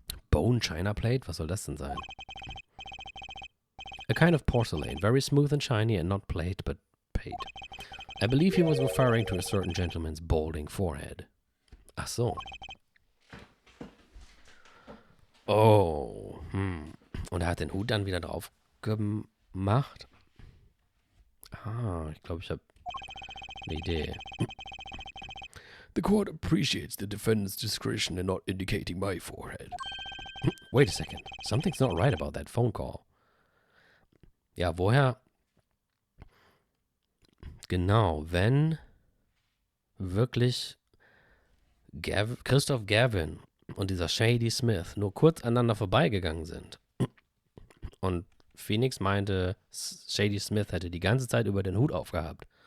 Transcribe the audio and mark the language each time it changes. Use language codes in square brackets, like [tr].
[en] Bone China plate? [de] Was soll das denn sein? [en] A kind of porcelain, very smooth and shiny, and not plate, but plate. I believe he was referring to a certain gentleman's balding forehead. [de] Ach so. Oh, Und er hat den Hut dann wieder drauf gemacht. Ah, ich glaube, ich habe eine Idee. [en] The court appreciates the defendant's discretion in not indicating my forehead. Wait a second. Something's not right about that phone call. [de] Ja, woher? Genau, wenn wirklich Christoph Gavin und dieser Shady Smith nur kurz aneinander vorbeigegangen sind und Phoenix meinte, Shady Smith hätte die ganze Zeit über den Hut aufgehabt.